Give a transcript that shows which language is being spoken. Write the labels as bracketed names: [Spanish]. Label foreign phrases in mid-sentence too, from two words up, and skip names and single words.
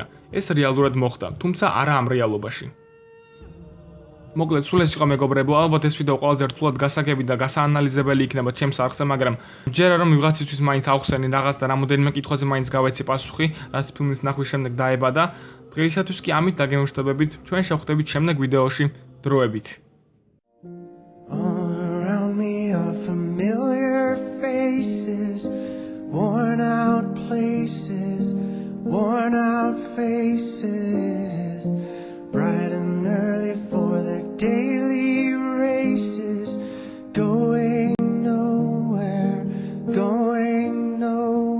[Georgian] ეს რეალურად მოხდა, თუმცა არა ამ რეალობაში. მოკლედ, სულ ეს იყო მეგობრებო, ალბათ ეს ვიდეო ყველაზე რთულად გასაგები და გასაანალიზებელი იქნება ჩემს არხზე, მაგრამ ჯერა რომ ვიღაცისთვის მაინც ავხსენი რაღაც და რამოდენიმე კითხვაზე მაინც გავეცი პასუხი, რაც ფილმის ნახვის შემდეგ დაებადა. დღეისათვის კი ამით დაგემშვიდობებით, ჩვენ შევხვდებით შემდეგ ვიდეოში, დროებით. [English] Around me are familiar faces, worn out places, worn out faces, bright and early for the daily races, going nowhere, going nowhere.